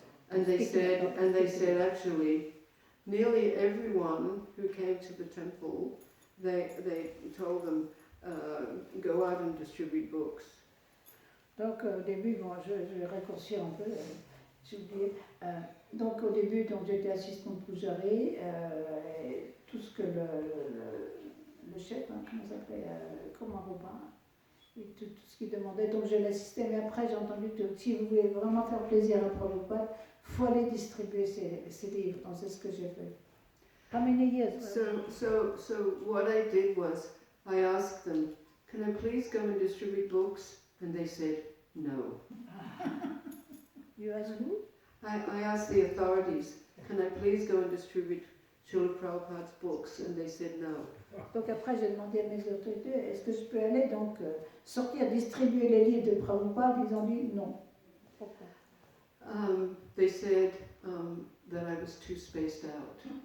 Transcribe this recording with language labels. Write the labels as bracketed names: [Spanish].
[English] And they said actually, nearly everyone who came to the temple, they told them, go out and distribute books. [French] Donc au début, bon, je vais raccourcir un peu, j'ai oublié. Donc au début, donc, j'étais assistante pujari, tout ce que le chef, hein, comment ça s'appelait, comme un repas, et tout ce qu'il demandait, donc je l'assistais. Mais après, j'ai entendu que si vous voulez vraiment faire plaisir à Prabhupada, il faut aller distribuer ces livres. Donc c'est ce que j'ai fait. [English] How many years? So what I did was, I asked them, can I please go and distribute books? And they said, no. You asked who? I asked the authorities, can I please go and distribute Srila Prabhupada's books? And they said no. [French] Donc après, j'ai demandé à mes autorités, est-ce que je peux aller donc sortir, distribuer les livres de Prabhupada? Ils ont dit non. Pourquoi? [English] They said that I was too spaced out.